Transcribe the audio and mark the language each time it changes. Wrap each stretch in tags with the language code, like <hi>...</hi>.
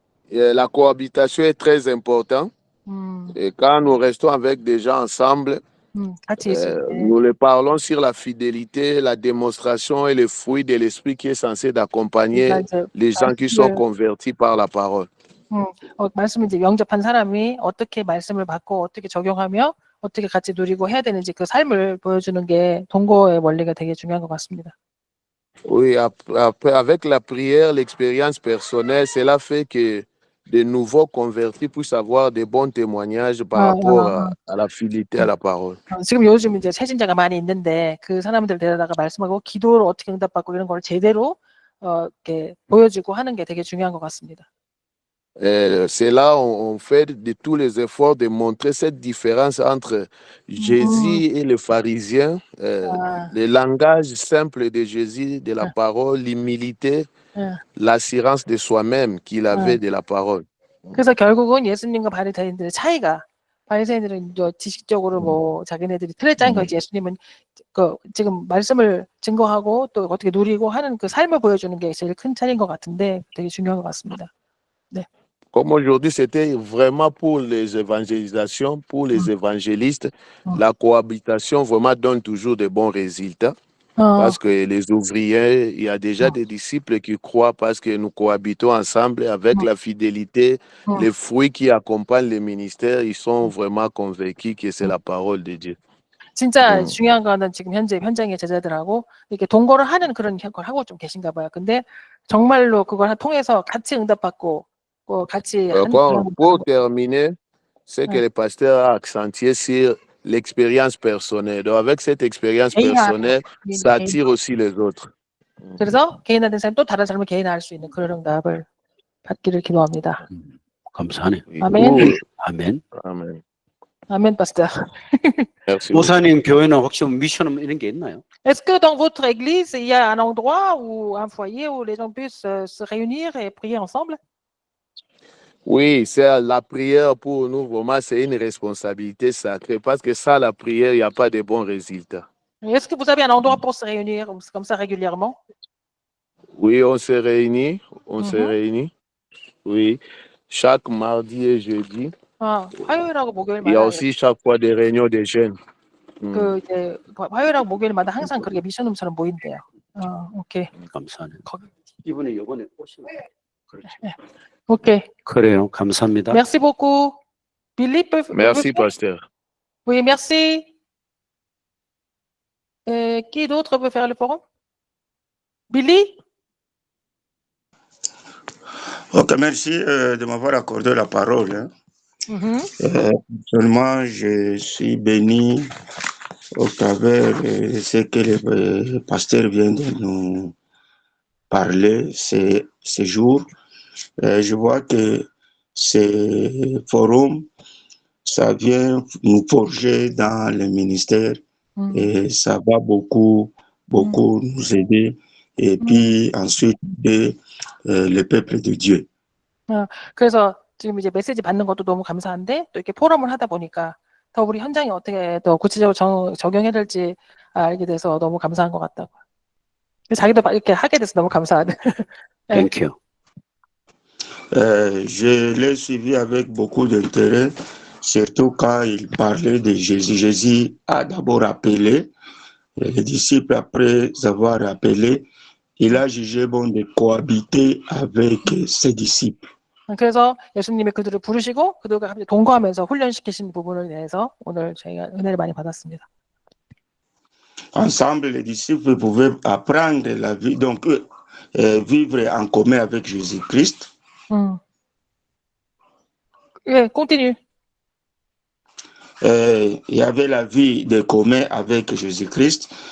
<fr>La cohabitation est très importante. Et quand nous restons avec des gens ensemble,</fr> <ko>같이 있을 때.</ko> <fr>nous les parlons sur la fidélité, la démonstration et le fruit de l'esprit qui est censé d'accompagner les gens qui sont convertis par la parole.</fr> <ko>말씀을 이제 영접한 사람이 어떻게 말씀을 받고 어떻게 적용하며 어떻게 같이 누리고 해야 되는지 그 삶을 보여주는 게 동거의 원리가 되게 중요한 것 같습니다.</ko> <fr>Oui, après, avec la prière, l'expérience personnelle, cela fait que de nouveaux convertis puissent avoir de bons témoignages par rapport à la fidélité à la parole.</fr> <ko>지금 요즘 이제 세진자가 많이 있는데 그 사람들 데려다가 말씀하고 기도를 어떻게 응답받고 이런 걸 제대로 이렇게 보여주고 하는 게 되게 중요한 것 같습니다.</ko> <fr>C'est là on fait de tous les efforts de montrer cette différence entre Jésus et les pharisiens, le langage simple de Jésus, de la parole, l'humilité, l'assurance de soi-même qu'il avait de la parole.</fr> <ko>그래서 결국은 예수님과 바리새인들의 차이가 바리새인들은 지식적으로 뭐 자기네들이 틀에 짜인 거지 예수님은 그 지금 말씀을 증거하고 또 어떻게 누리고 하는 그 삶을 보여주는 게 제일 큰 차이인 것 같은데 되게 중요한 것 같습니다. 네.</ko> <fr>Comme aujourd'hui, c'était vraiment pour les évangélisations, pour les évangélistes, la cohabitation vraiment donne toujours de bons résultats. Parce que les ouvriers, il y a déjà des disciples qui croient parce que nous cohabitons ensemble avec la fidélité, les fruits qui accompagnent les ministères, ils sont vraiment convaincus que c'est la parole de Dieu.</fr> <ko>진짜 중요한 거는 지금 현장의 제자들하고 이렇게 동거를 하는 그런 걸 하고 좀 계신가 봐요. 근데 정말로 그걸 통해서 같이 응답받고 같이 하는</ko> <fr>pour terminer, c'est que le pasteur a accentué sur l'expérience personnelle. Donc, avec cette expérience personnelle, ça attire aussi les autres.</fr> <ko>그래서 개인화된 사람이 또 다른 사람을 개인화할 수 있는 그런 응답을 받기를 기도합니다. 감사하네. 아멘. 아멘. 아멘. 아멘, pasteur. 목사님 교회는 혹시 미션 이런 게 있나요?</ko> <fr>Est-ce que dans votre église, il y a un endroit ou un foyer où les gens puissent se réunir et prier ensemble? Oui, c'est la prière pour nous, vraiment, c'est une responsabilité sacrée parce que sans la prière, il n'y a pas de bons résultats. Est-ce que vous avez un endroit pour se réunir comme ça régulièrement? Oui, on se réunit, Oui, chaque mardi et jeudi.</fr> <ko>화요일하고 목요일마다</ko> <fr>Il y a aussi chaque fois des réunions de jeunes.</fr> <ko>그 이제 화요일하고 목요일마다 항상 그렇게 미션룸처럼 모인대요. 오케이. 감사하네. 이번에 오시면 그렇죠. 오케이. 그래요. 감사합니다.</ko> <fr>Merci beaucoup. Philippe. Merci, pasteur. Oui, merci. Qui d'autre veut faire le forum? Billy? Ok, merci de m'avoir accordé la parole. Seulement, je suis béni au travers de ce que le pasteur vient de nous parler ces jours. Je vois que ce forum, ça vient nous forger dans le ministère et ça va beaucoup nous aider et puis ensuite le peuple de Dieu.</fr> <ko>그래서 지금 이제 메시지 받는 것도 너무 감사한데 또 이렇게 포럼을 하다 보니까 더 우리 현장에 어떻게 더 구체적으로 적용해야 될지 알게 돼서 너무 감사한 것 같다고. 자기도 이렇게 하게 돼서 너무 감사하네.</ko> <en>Thank you.</en> <fr>Je l'ai suivi avec beaucoup d'intérêt, surtout quand il parlait de Jésus. Jésus a d'abord appelé les disciples, après avoir appelé, il a jugé bon de cohabiter avec ses disciples.</fr> <ko>그래서 예수님이 그들을 부르시고 그들과 함께 동거하면서 훈련시키신 부분에 대해서 오늘 저희가 은혜를 많이 받았습니다.</ko> <fr>Ensemble, les disciples pouvaient apprendre la vie, donc vivre en commun avec Jésus-Christ.</fr> <ko>예, continue.</ko> <fr>Il y avait la vie de commun avec Jésus-Christ.</fr>